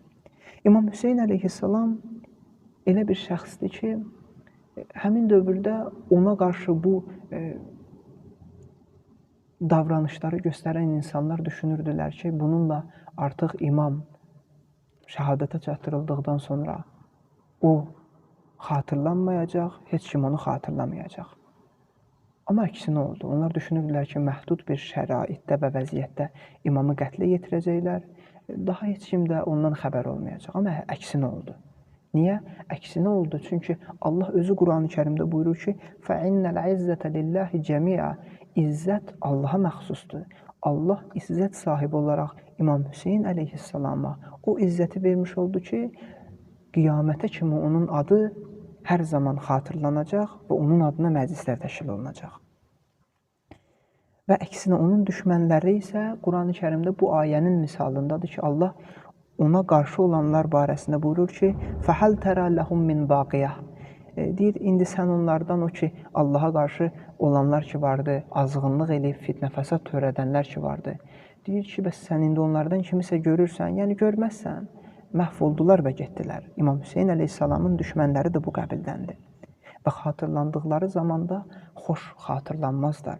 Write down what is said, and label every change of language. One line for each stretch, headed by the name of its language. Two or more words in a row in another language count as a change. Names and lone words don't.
Azerbaijani: İmam Hüseyn əleyhissalam elə bir şəxsdir ki, həmin dövrdə ona qarşı bu davranışları göstərən insanlar düşünürdülər ki, bununla artıq imam şəhadətə çatdırıldıqdan sonra o xatırlanmayacaq, heç kim onu xatırlamayacaq. Amma əksinə oldu. Onlar düşünürdülər ki, məhdud bir şəraitdə və vəziyyətdə imamı qətlə yetirəcəklər, daha heç kim də ondan xəbər olmayacaq. Amma əksinə oldu. Niyə? Əksinə oldu. Çünki Allah özü Quran-ı Kərimdə buyurur ki,
Arabic: فَإِنَّ الْعِزَّةَ لِلَّهِ جَمِيعًا
Azerbaijani: İzzət Allaha məxsusdur. Allah izzət sahibi olaraq İmam Hüseyn əleyhissalama o izzəti vermiş oldu ki, qiyamətə kimi onun adı hər zaman xatırlanacaq və onun adına məclislər təşkil olunacaq. Və əksinə onun düşmənləri isə Quran-ı Kərimdə bu ayənin misalındadır ki, Allah ona qarşı olanlar barəsində buyurur ki,
Arabic: فَحَلْ تَرَى لَهُمْ مِنْ بَاقِيَةٍ
Azerbaijani: Deyir, indi sən onlardan o ki, Allaha qarşı olanlar ki vardı, azğınlıq eləyib fitnə fəsad törədənlər ki vardı. Deyir ki, bəs sən indi onlardan kimisə görürsən, yəni görməzsən, məhv oldular və getdilər. İmam Hüseyn əleyhissalamın düşmənləri də bu qəbildəndir. Və xatırlandıqları zamanda xoş xatırlanmazlar.